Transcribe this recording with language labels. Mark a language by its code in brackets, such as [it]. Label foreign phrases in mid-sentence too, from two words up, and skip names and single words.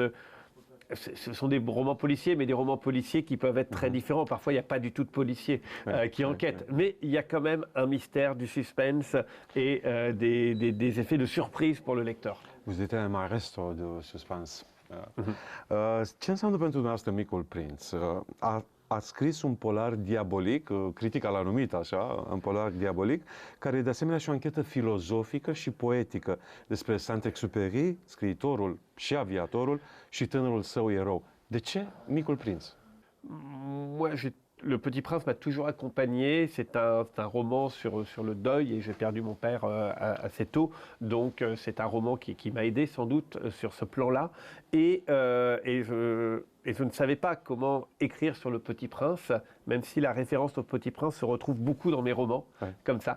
[fr] Ce sont des romans policiers, mais des romans policiers qui peuvent être très différents. Parfois, il n'y a pas du tout de policiers qui enquêtent. Mais il y a quand même un mystère, du suspense et des effets de surprise pour le lecteur. Vous êtes un maestro de suspense. [ro] Ce înseamnă pentru dumneavoastră Micul Prinț? A scris un polar diabolic, critica l-a numit așa, un polar diabolic, care e de asemenea și o anchetă filozofică și poetică despre Saint-Exupéry, scriitorul și aviatorul, și tânărul său erou. De ce Micul Prinț? [fr] Le Petit Prince m'a toujours accompagné. C'est un roman sur le deuil, et j'ai perdu mon père assez tôt. Donc c'est un roman qui m'a aidé sans doute sur ce plan-là. Et je ne savais pas comment écrire sur le Petit Prince, même si la référence au Petit Prince se retrouve beaucoup dans mes romans, comme ça.